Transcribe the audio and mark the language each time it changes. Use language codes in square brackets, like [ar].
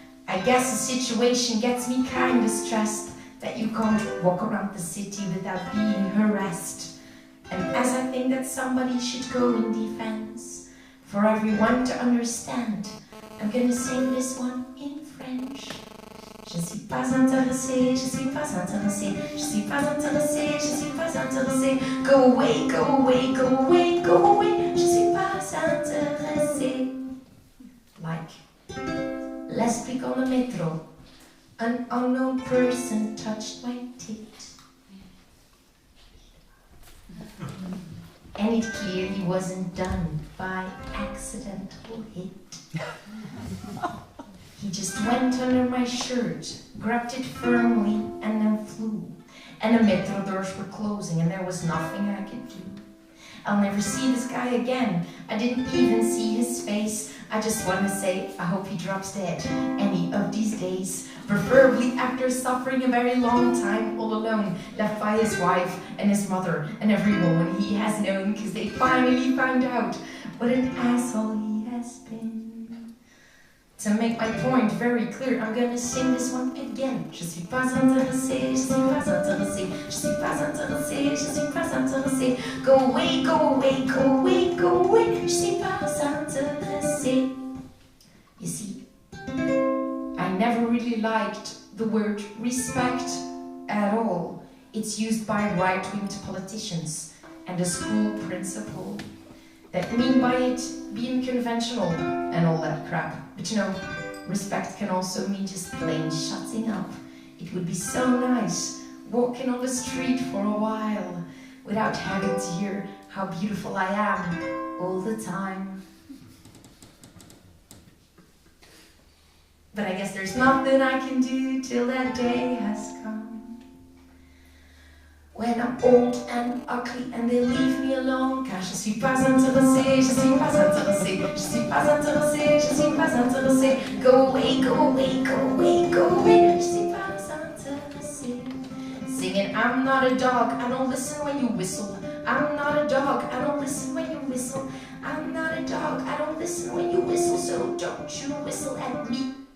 [en] I guess the situation gets me kind of stressed, that you can't walk around the city without being harassed. And as I think that somebody should go in defense, for everyone to understand, I'm gonna sing this one in French. [fr] Je suis pas intéressée, je suis pas intéressée, je suis pas intéressée, je suis pas intéressée. [en] Go away, go away, go away, go away, je suis pas intéressée. Like, last week on the metro, an unknown person touched my tit. And it clearly wasn't done by accidental hit. He just went under my shirt, grabbed it firmly, and then flew. And the metro doors were closing, and there was nothing I could do. I'll never see this guy again. I didn't even see his face. I just want to say, I hope he drops dead any of these days. Preferably after suffering a very long time all alone, left by his wife and his mother and every woman he has known, because they finally found out what an asshole he has been. To make my point very clear, I'm gonna sing this one again. [fr] Je suis pas intéressée, je suis pas intéressée, je suis pas intéressée, je suis pas intéressée. [en] Go away, go away, go away, go away, je suis pas intéressée. You see, I never really liked the word respect at all. It's used by right-wing politicians and a school principal that mean by it being conventional and all that crap. But you know, respect can also mean just plain shutting up. It would be so nice walking on the street for a while without having to hear how beautiful I am all the time. But I guess there's nothing I can do till that day has come. [fr] When I'm old and ugly and they leave me alone, car je suis pas intéressée, je suis pas intéressée, je suis pas intéressée, je suis pas intéressée. [en] Go away, go away, go away, go away, je suis pas intéressée. Singing, I'm not a dog, I don't listen when you whistle. I'm not a dog, I don't listen when you whistle. I'm not a dog, I don't listen when you whistle, so don't you whistle at me.